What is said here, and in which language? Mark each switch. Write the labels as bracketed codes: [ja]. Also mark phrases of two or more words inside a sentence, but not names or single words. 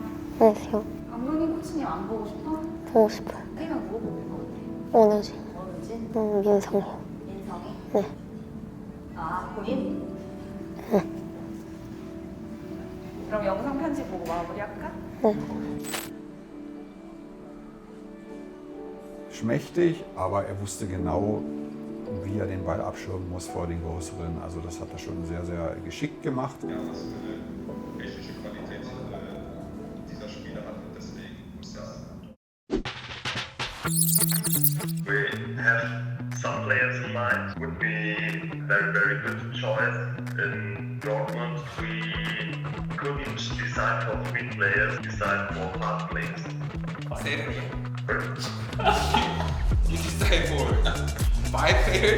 [ko] 안녕하세요. 감독님 코치님 안 보고 싶어? 보고 싶어요. 세명 누구 보고 싶어? 원우지. 뭐든지? 민성이. 민성이? 네. 아 본인? 그럼 영상 편집 보고 마무리할까? [de] Schmächtig, aber er wusste genau, wie er den Ball abschirmen muss vor den Größeren. Also das hat er schon sehr, sehr geschickt gemacht. Ja, was für eine technische Qualität dieser Spieler hat und deswegen muss er. [en] We have some players Bayern would be very, very good choice. In Dortmund, we couldn't decide for 3 players, decide for 5 players. Say it again. You decide for 5 players?